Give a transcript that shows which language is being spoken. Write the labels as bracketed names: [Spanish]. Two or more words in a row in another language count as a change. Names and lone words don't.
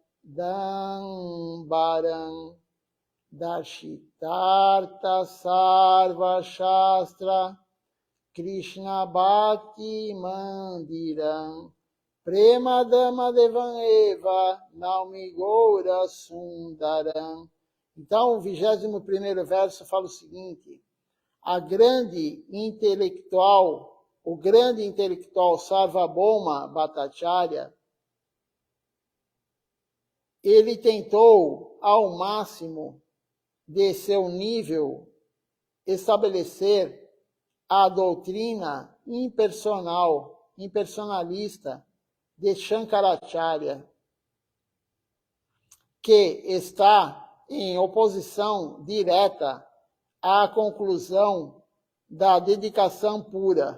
[Sanskrit] दम्बरम् दर्शितार्थ सर्व शास्त्र कृष्ण भक्ति मन्दिरम् प्रेमदाम देवम् एव नौमि गौर सुन्दरम्. [Portuguese] Então, o 21º verso fala o seguinte: o grande intelectual Sarvabhauma Bhattacharya, ele tentou ao máximo de seu nível estabelecer a doutrina impersonalista de Shankaracharya, que está em oposição direta à conclusão da dedicação pura.